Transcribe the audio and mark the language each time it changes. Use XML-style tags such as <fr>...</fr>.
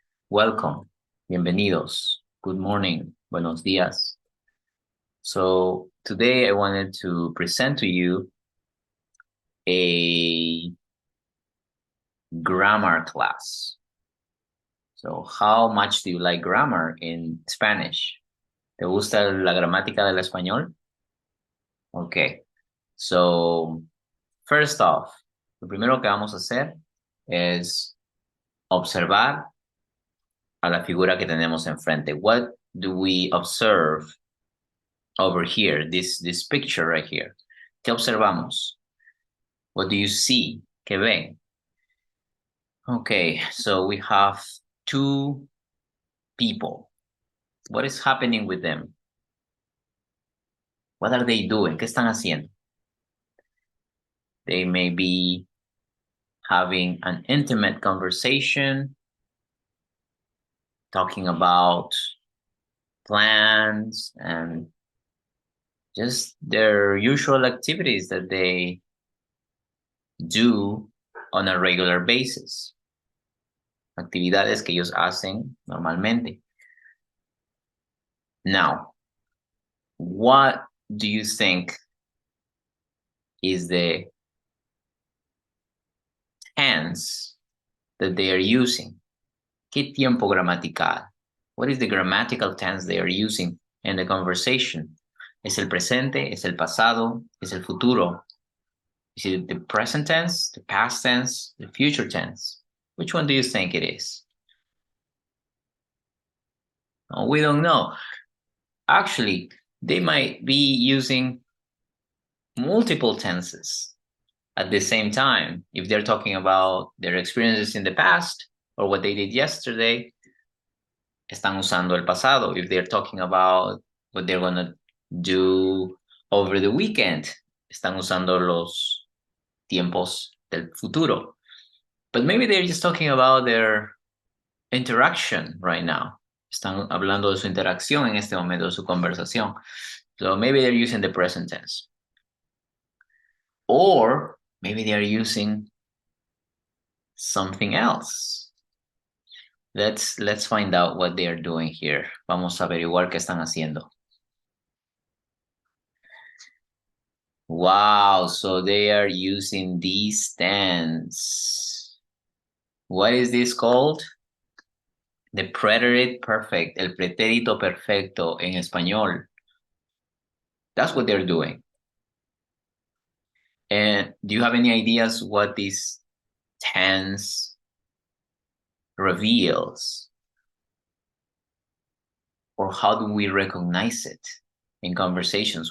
<en>Welcome,</en> <es>bienvenidos,</es> <en>good morning,</en> <es>buenos días.</es> <en>So today I wanted to present to you a grammar class. So how much do you like grammar in Spanish?</en> <es>¿Te gusta la gramática del español?</es> <en>Okay, so first off,</en> <es>lo primero que vamos a hacer es observar a la figura que tenemos enfrente.</es> <en>What do we observe over here? This picture right here.</en> <es>¿Qué observamos?</es> <en>What do you see?</en> <es>¿Qué ven?</es> <en>Okay, so we have two people. What is happening with them? What are they doing?</en> <es>¿Qué están haciendo?</es> <en>They may be having an intimate conversation, talking about plans and just their usual activities that they do on a regular basis.</en> <es>Actividades que ellos hacen normalmente.</es> <en>Now, what do you think is the tense that they are using?</en> <es>¿Qué tiempo gramatical?</es> <en>What is the grammatical tense they are using in the conversation?</en> <es>¿Es el presente? ¿Es el pasado? ¿Es el futuro?</es> <en>Is it the present tense, the past tense, the future tense? Which one do you think it is? Oh, we don't know. Actually, they might be using multiple tenses at the same time. If they're talking about their experiences in the past or what they did yesterday,</en> <es>están usando el pasado.</es> <en>If they're talking about what they're going to do over the weekend,</en> <es>están usando los tiempos del futuro.</es> <en>But maybe they're just talking about their interaction right now.</en> <es>Están hablando de su interacción en este momento, de su conversación.</es> <en>So maybe they're using the present tense. Or maybe they're using something else. Let's find out what they are doing here.</en> <es>Vamos a averiguar qué están haciendo.</es> <en>Wow, so they are using these tense. What is this called? The preterite perfect,</en> <es>el pretérito perfecto en español.</es> <en>That's what they're doing. And do you have any ideas what this tense reveals? Or how do we recognize it in conversations?</en>